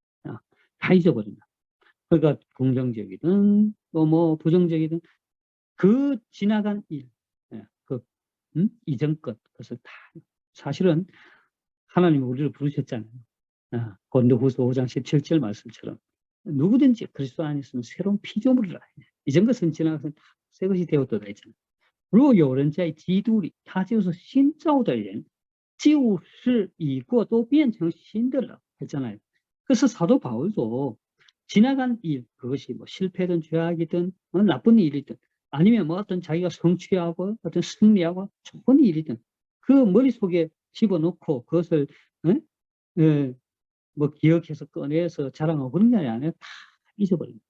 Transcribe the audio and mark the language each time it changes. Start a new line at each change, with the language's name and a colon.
Korean: 다 잊어버린다. 그러니까 긍정적이든 뭐 부정적이든 그 지나간 일, 이전 것, 그것을 다 사실은 하나님이 우리를 부르셨잖아요. 고린도후서 5장 17절 말씀처럼 누구든지 그리스도 안에 있으면 새로운 피조물이라. 이전 것은 지나가서 다 새 것이 되었다 했잖아요.
Chinese: 若有人在基督里，他就是新造的人，旧事已过，都变成新的了
Korean: 했잖아요. 그래서 사도 바울도 지나간 일, 그것이 실패든 죄악이든 나쁜 일이든 아니면 어떤 자기가 성취하고 어떤 승리하고 좋은 일이든 그 머릿속에 집어넣고 그것을 기억해서 꺼내서 자랑하고 그런 게 아니라 다 잊어버립니다.